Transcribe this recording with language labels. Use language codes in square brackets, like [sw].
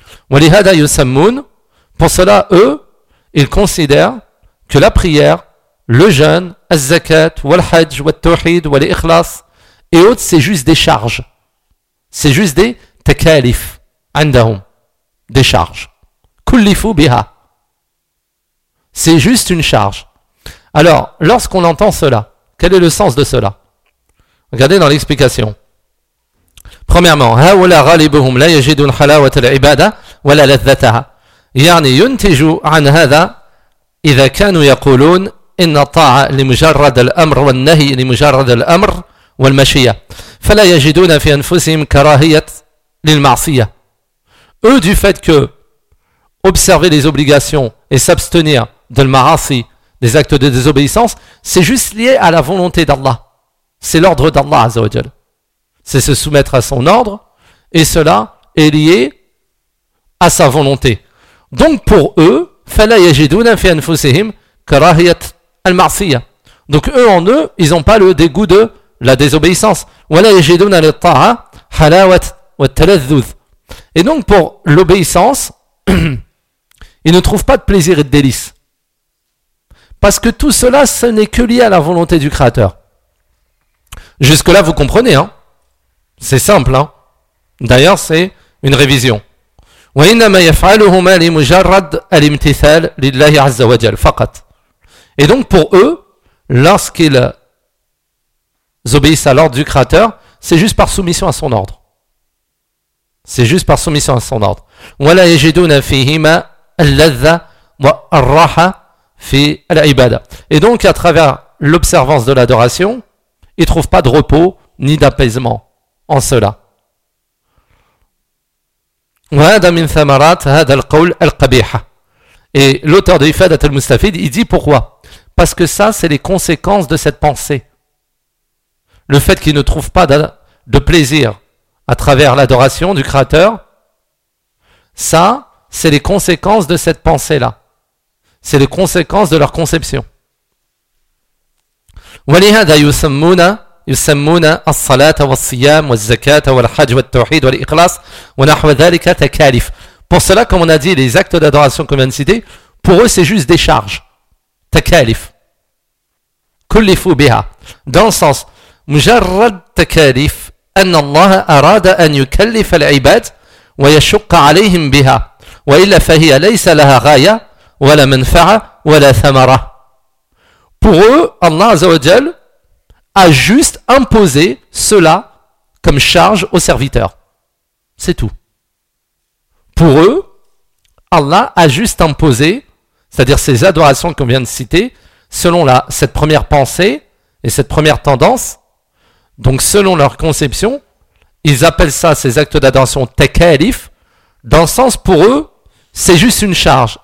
[ar] Walihada yusammun. [fr] Pour cela, eux, ils considèrent que la prière, le jeûne, az-zakat, wal-hajj, wal-tawhid, wal-ikhlas, et autres, c'est juste des charges. C'est juste des takalif, [ar] andahum. [fr] Des charges. [ar] Kullifu biha. [fr] C'est juste une charge. Alors, lorsqu'on entend cela, quel est le sens de cela? Regardez dans l'explication. Premièrement, [ar] هَوَلَا غَالِبُهُمْ لَا يَجِدُونَ حَلَاوَةَ الْعِبَادَةَ وَلَا لَذَّتَهَا يعني ينتج عن هذا إذا كانوا يقولون إن الطاعة لمجرد الأمر والنهي لمجرد الأمر والمشية فلا يجدون في أنفسهم كراهية للمعصية. [fr] Eux, du fait que observer les obligations et s'abstenir de l'ma'asi, des actes de désobéissance, c'est juste lié à la volonté d'Allah. C'est l'ordre d'Allah, Azza wa Jal. C'est se soumettre à son ordre, et cela est lié à sa volonté. Donc pour eux, [ar] فَلَا يَجِدُونَ فِي أَنفُسِهِمْ كَرَهِيَتْ الْمَعْصِيَةِ. [fr] Donc eux en eux, ils n'ont pas le dégoût de la désobéissance. [ar] وَلَا يَجِدُونَ لِلطَّاعَةِ حَلَاوَةْ وَالتَّلَذُّذْ. [fr] Et donc pour l'obéissance, ils ne trouvent pas de plaisir et de délice. Parce que tout cela, ce n'est que lié à la volonté du Créateur. Jusque-là, vous comprenez, hein? C'est simple, hein? D'ailleurs, c'est une révision. [ar] وَإِنَّمَا يَفْعَلُهُمَا لِمُجَرَّدَ الْإِمْتِثَالِ لِلَّهِ عَزَّ وَجَلْ فَقَطْ. [fr] Et donc pour eux, lorsqu'ils obéissent à l'ordre du Créateur, c'est juste par soumission à son ordre. C'est juste par soumission à son ordre. [ar] وَلَا يَجِدُونَ فِيهِمَا اللَّذَّ وَالرَّحَ فِي الْعِبَادَ. [fr] Et donc à travers l'observance de l'adoration, ils ne trouvent pas de repos ni d'apaisement en cela. [ar] وهذا من ثمرات هذا القول القبيح. [fr] Et l'auteur de Ifadat al-Mustafid, il dit pourquoi? Parce que ça, c'est les conséquences de cette pensée. Le fait qu'il ne trouve pas de plaisir à travers l'adoration du Créateur, ça, c'est les conséquences de cette pensée-là. C'est les conséquences de leur conception. [ar] ولهذا يسمون يسمون الصلاة والصيام والزكاة والحج والتوحيد والإخلاص ونحو ذلك تكاليف. [fr] Pour cela, comme on a dit, les actes d'adoration qu'on vient de citer, pour eux, c'est juste des charges. [ar] تكاليف. كلفوا بها. [fr] Dans le sens, [ar] مجرد تكاليف أن الله أراد أن يكلف العباد ويشق عليهم بها وإلا فهي ليس لها غاية ولا منفعة ولا ثمرة. [fr] Pour eux, Allah عز وجل a juste imposé cela comme charge aux serviteurs. C'est tout. Pour eux, Allah a juste imposé, c'est-à-dire ces adorations qu'on vient de citer, selon cette première pensée et cette première tendance, donc selon leur conception, ils appellent ça ces actes d'adoration tekalif, dans le sens pour eux, c'est juste une charge.